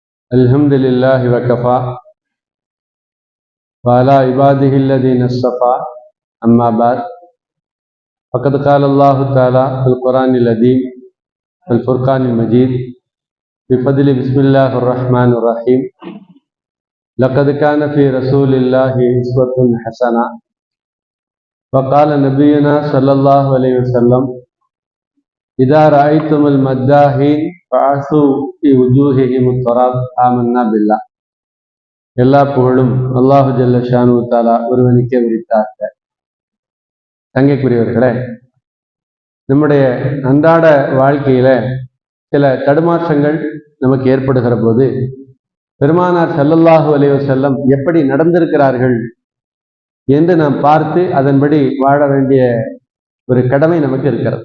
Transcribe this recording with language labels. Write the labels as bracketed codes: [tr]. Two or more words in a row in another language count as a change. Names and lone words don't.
[ar] الحمد لله وكفى وعلى عباده الذين اصطفى أما بعد فقد قال الله تعالى في القرآن العظيم والفرقان المجيد بفضل بسم الله الرحمن الرحيم لقد كان في رسول الله أسوة حسنة وقال نبينا صلى الله عليه وسلم إذا رأيتم المداحين فعصوا في وجوههم التراب آمنا بالله. [ta] எல்லா புகழும் [ar] الله جل شأنه تعالى [ta] ஒருவனுக்கே உரித்தாக. தங்கைக்குரியவர்களே, நம்முடைய அன்றாட வாழ்க்கையில சில தடுமாற்றங்கள் நமக்கு ஏற்படுகிற போது பெருமானார் [ar] صلى الله عليه وسلم [ta] எப்படி நடந்திருக்கிறார்கள் என்று நாம் பார்த்து அதன்படி வாழ வேண்டிய ஒரு கடமை நமக்கு இருக்கிறது.